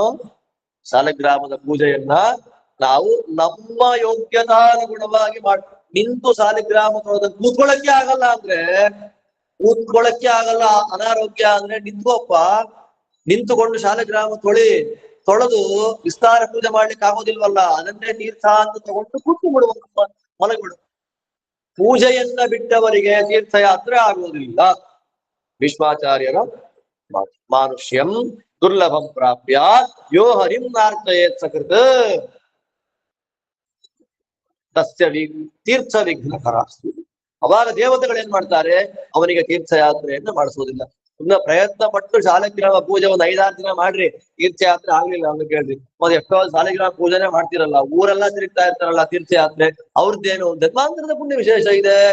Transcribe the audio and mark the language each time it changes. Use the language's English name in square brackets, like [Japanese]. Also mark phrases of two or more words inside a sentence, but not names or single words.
[Kannada] ಶಾಲಗ್ರಾಮದ ಪೂಜೆಯನ್ನ ನಾವು ನಮ್ಮ ಯೋಗ್ಯತಾನುಗುಣವಾಗಿ ನಿಂತು ಶಾಲಿಗ್ರಾಮ ಕೂತ್ಕೊಳ್ಳಕ್ಕೆ ಆಗಲ್ಲ ಅಂದ್ರೆ, ಅನಾರೋಗ್ಯ ಅಂದ್ರೆ ನಿಂತ್ಕೋಪ್ಪ, ನಿಂತುಕೊಂಡು ಶಾಲಗ್ರಾಮ ತೊಳೆದು ವಿಸ್ತಾರ ಪೂಜೆ ಮಾಡ್ಲಿಕ್ಕೆ ಆಗೋದಿಲ್ವಲ್ಲ, ಅದನ್ನೇ ತೀರ್ಥ ಅಂತ ತಗೊಂಡು ಕೂತು ಬಿಡುವ, ಮಲಗಿಬಿಡು. ಪೂಜೆಯನ್ನ ಬಿಟ್ಟವರಿಗೆ ತೀರ್ಥಯಾತ್ರೆ ಆಗುವುದಿಲ್ಲ. [Sanskrit] ಭೀಷ್ಮಾಚಾರ್ಯರ ಮಾನುಷ್ಯಂ ದುರ್ಲಭಂ ಪ್ರಾಪ್ಯ ಯೋ ಹರಿಂ ನಾರ್ತಯೇತ್ ಸಕೃತ್ ತಸ್ಯ ತೀರ್ಥ ವಿಘ್ನಕರಾಸ್ತು. [Kannada] ಅವಾಗ ದೇವತೆಗಳು ಏನ್ ಮಾಡ್ತಾರೆ? ಅವನಿಗೆ ತೀರ್ಥಯಾತ್ರೆಯನ್ನ ಮಾಡಿಸುವುದಿಲ್ಲ. ಇನ್ನ ಪ್ರಯತ್ನ ಪಟ್ಟು ಶಾಲಗ್ರಾಮ ಪೂಜೆ ಒಂದು 5-6 ದಿನ ಮಾಡ್ರಿ, ತೀರ್ಥಯಾತ್ರೆ ಆಗ್ಲಿಲ್ಲ ಅಂತ ಕೇಳ್ರಿ. ಮತ್ತೆ ಎಷ್ಟೋ ಶಾಲಗ್ರಾಮ ಪೂಜೆನೆ ಮಾಡ್ತಿರಲ್ಲ, ಊರೆಲ್ಲ ತಿರುಗ್ತಾ ಇರ್ತಾರಲ್ಲ, ತೀರ್ಥಯಾತ್ರೆ ಅವ್ರದ್ದೇನು ಜನ್ಮಾಂತರದ ಪುಣ್ಯ ವಿಶೇಷ ಇದೆ.